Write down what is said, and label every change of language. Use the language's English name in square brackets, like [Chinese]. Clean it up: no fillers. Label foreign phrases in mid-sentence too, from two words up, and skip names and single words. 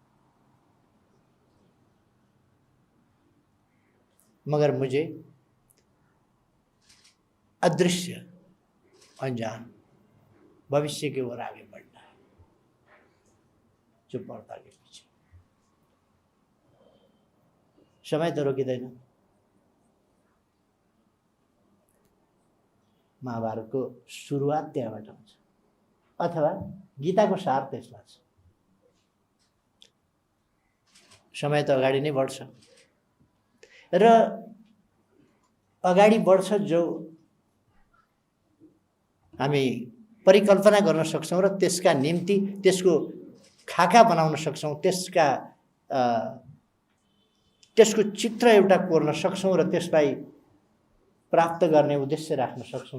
[Hindi] मगर मुझे अदृश्य अनजान भविष्य की ओर आगे बढ़ना है। [Nepali] जो पर्दाकै पछि। समय त रोकिँदैन। महाभारतको सुरुवात त्यहाँबाट हुन्छ, अथवा गीताको सार त्यसमा छ। समय त अगाडि नै बढ्छ र अगाडि बढ्छ जो हामी परिकल्पना गर्न सक्छौँ र त्यसका निम्ति त्यसको खाका बनाउन सक्छौँ, त्यसको चित्र एउटा कोर्न सक्छौँ र त्यसलाई प्राप्त गर्ने उद्देश्य राख्न सक्छौँ।